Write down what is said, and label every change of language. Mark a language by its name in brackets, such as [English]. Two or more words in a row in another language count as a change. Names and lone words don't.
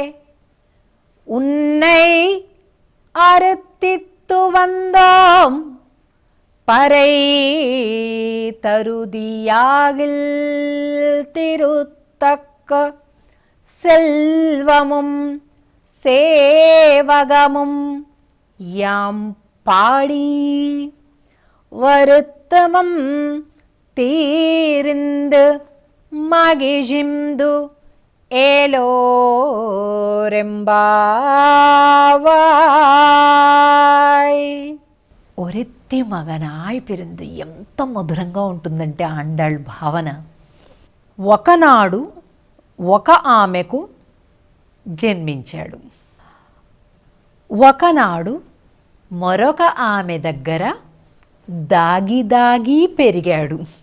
[Tamil] உன்னை அறுத்தித்து வந்தோம் பறை தருதியாகில் திருத்தக்க செல்வமும் சேவகமும் யாம் பாடி வருத்தமம் தீர்ந்து மகிழ்ந்து ఏలోరెంబావాయ్. ஒருத்தி மகனாய் பிறந்து [Telugu] ఎంత మధురంగా ఉంటుందంటే ఆండాళ్ భావన. ఒకనాడు ఒక ఆమెకు జన్మించాడు, ఒకనాడు మరొక ఆమె దగ్గర దాగి దాగి పెరిగాడు.